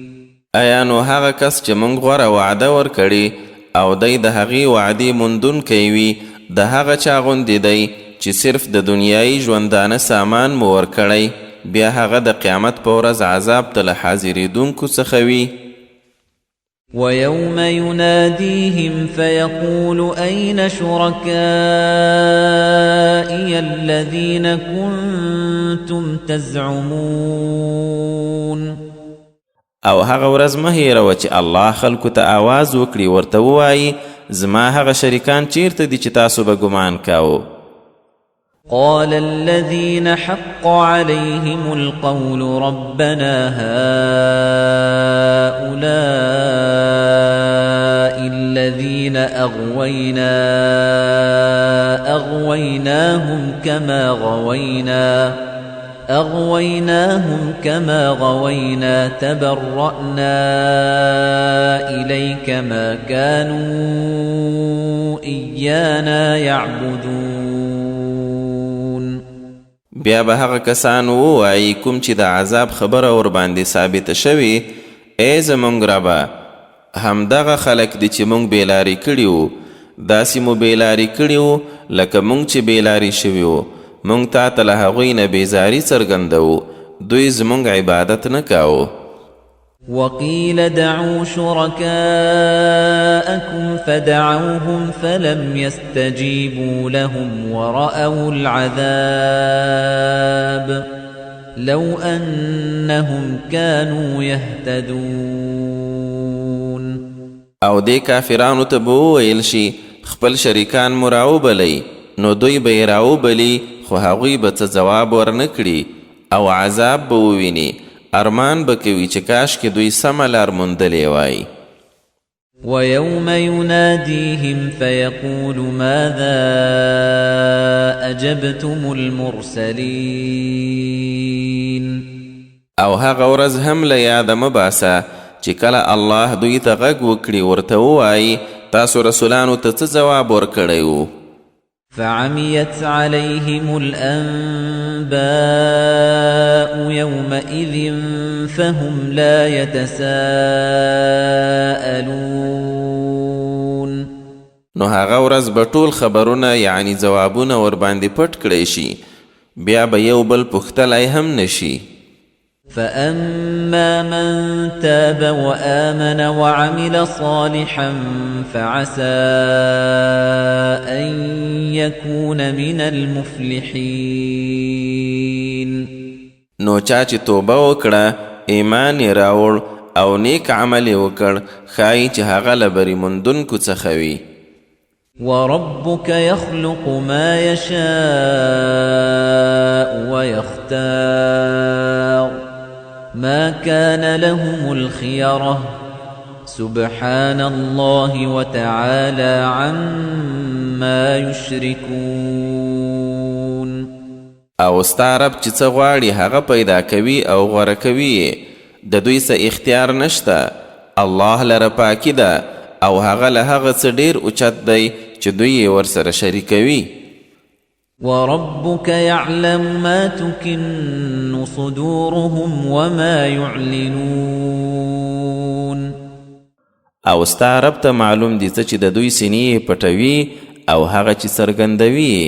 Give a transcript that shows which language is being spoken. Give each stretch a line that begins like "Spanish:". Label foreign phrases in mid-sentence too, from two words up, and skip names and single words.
Pashto: آیا نو هغه کس چې موږ غوره وعده ورکړي او دی د هغې وعدې موندونکی وي د هغه چا غوندې دی چې صرف د دنیایي ژوندانه سامان مو ورکړی بیا هغه د قیامت په ورځ عذاب ته له حاضرېدونکو څخه وي
Arabic: ويوم يناديهم فيقول أين شركائي الذين كنتم تزعمون
Pashto: او هغه ورځ مه هېروه چې الله خلکو ته آواز وکړي ورته ووایي زما هغه شریکان چیرته دي چې تاسو به ګمان کاوه؟
Arabic: قال الذين حق عليهم القول ربنا هؤلاء الذين أغويناهم كما غوينا تبرأنا إليك ما كانوا إيانا يعبدون.
Pashto: بیا به هغه کسان ووایي کوم چې د عذاب خبره ورباندې ثابته شوې، ای زموږ ربه، همدغه خلک دي چې موږ بېلارې کړي وو، داسې مو بېلارې کړي وو لکه موږ چې بېلارې شوي وو. موږ تا ته له هغوی نه بېزاري څرګندوو، دوی زموږ عبادت نه کاوه.
Arabic: وقيل دعوا شركاءكم فدعوهم فلم يستجيبوا لهم ورأوا العذاب لو أنهم كانوا يهتدون.
Pashto: او دې کافرانو ته به وویل شي خپل شریکان مو راوبلئ، نو دوی به یې راوبلي خو هغوی به څه ځواب ورنه کړي او عذاب به وویني. ارمان به کوي چې کاش کې دوی سمه لار موندلې وای.
Arabic: ويوم يناديهم فيقول ماذا أجبتم المرسلين.
Pashto: او هغه ورځ هم له یاده مه باسه چې کله الله دوی ته غږ وکړي ورته ووایي تاسو رسولانو ته څه ځواب ورکړی و؟
Arabic: فعميت عليهم الأنباء يومئذ فهم لا يتساءلون.
Pashto: نو هغه ورځ به ټول خبرونه یعنی ځوابونه ورباندې پټ کړی شي، بیا به یو بل پوښتلی هم نشي.
Arabic: فأما من تاب وآمن وعمل صالحا فعسى أن يكون من المفلحين.
Pashto: نو چا چې توبه وکړه، ایمان یې راوړ او نیک عمل یې وکړ، ښایي چې هغه له بري موندونکو څخه وي.
Arabic: وربك يخلق ما يشاء ويختار ما كان لهم الخيرة سبحان الله وتعالى عما يشركون.
Pashto: او ستا رب چې څه غواړي هغه پیدا کوي او غوره کوي، د دوی څه اختیار نشته. الله لره پاکي ده او هغه له هغه څه ډېر اوچت دی چې دوی یې ورسره شریکوي.
Arabic: وربك يعلم ما تكن صدورهم وما يعلنون.
Pashto: او ستا رب ته معلوم دي څه چې د دوی سینې پټوي او هغه چې څرګندوي.